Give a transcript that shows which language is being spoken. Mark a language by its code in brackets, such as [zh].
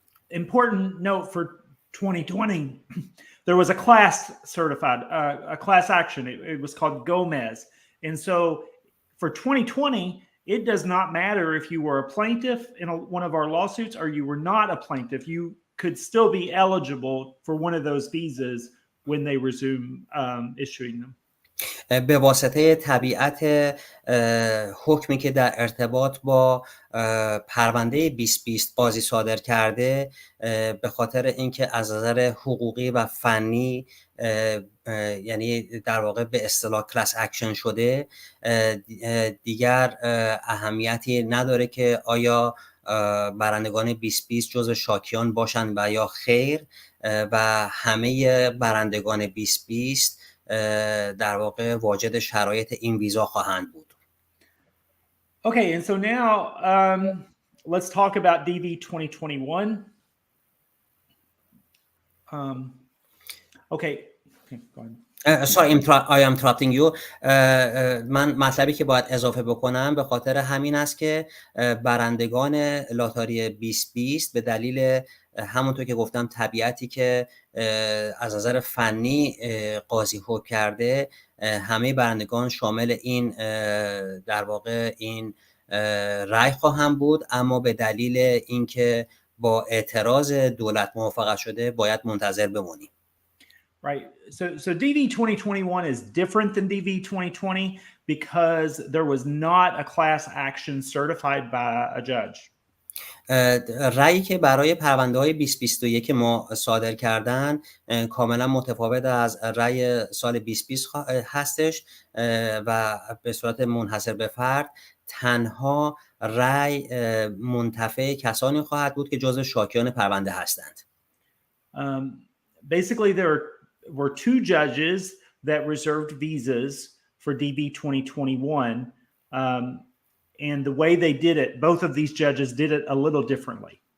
[en] Important note for 2020, there was a class certified, a class action. It was called Gomez. And so for 2020, it does not matter if you were a plaintiff in one of our lawsuits or you were not a plaintiff. You could still be eligible for one of those visas when they resume issuing them. [fa] به واسطه طبیعت حکمی که در ارتباط با پرونده 2020 قاضی صادر کرده، به خاطر اینکه از نظر حقوقی و فنی یعنی در واقع به اصطلاح کلاس اکشن شده، دیگر اهمیتی نداره که آیا برندگان 2020 جزو شاکیان باشند و یا خیر، و همه برندگان 2020 در واقع واجد شرایط این ویزا خواهند بود. [en] Okay, and so now let's talk about DV 2021. Okay, go ahead. Sorry, I am interrupting you. [fa] من مطلبی که باید اضافه بکنم به خاطر همین است که برندگان لاتاری 2020 به دلیل همونطور که گفتم طبیعتی که از نظر فنی قاضی حکم کرده، همه برندگان شامل این در واقع این رأی خواهند بود، اما به دلیل اینکه با اعتراض دولت موافقت شده باید منتظر بمونیم. [en] Right. So DV 2021 is different than DV 2020 because there was not a class action certified by a judge. [fa] رأیی که برای پرونده های 2021 ما صادر کردن کاملا متفاوت از رأی سال 2020 هستش و به صورت منحصر به فرد تنها رأی منتفع کسانی خواهد بود که جزو شاکیان پرونده هستند. [en] Basically there were two judges that reserved visas for DV 2021. And the way they did it, both of these judges did it a little differently.